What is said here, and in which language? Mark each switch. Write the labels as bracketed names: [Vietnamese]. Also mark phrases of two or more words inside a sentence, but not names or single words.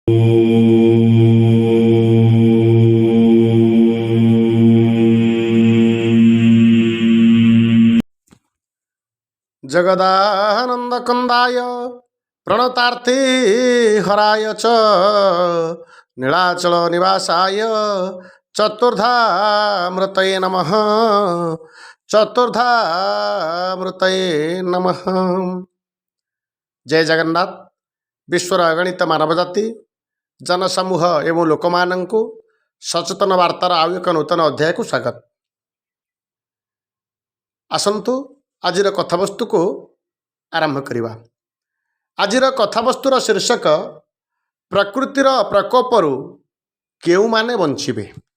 [Sanskrit] जगदानंद कंदाय प्रणतार्थी हराय च नीलाचल निवासाय चतुर्धामृतये नमः। चतुर्धामृतये नमः। [Odia] ଜୟ ଜଗନ୍ନାଥ। ବିଶ୍ୱର ଅଗଣିତ ମାନବ ଜାତି ଜନସମୂହ ଏବଂ ଲୋକ ମାନଙ୍କୁ ସଚେତନ ବାର୍ତ୍ତାର ଆଉ ଏକ ନୂତନ ଅଧ୍ୟାୟକୁ ସ୍ୱାଗତ। ଆସନ୍ତୁ ଆଜିର କଥାବସ୍ତୁକୁ ଆରମ୍ଭ କରିବା। ଆଜିର କଥାବସ୍ତୁର ଶୀର୍ଷକ ପ୍ରକୃତିର ପ୍ରକୋପରୁ କେଉଁମାନେ ବଞ୍ଚିବେ।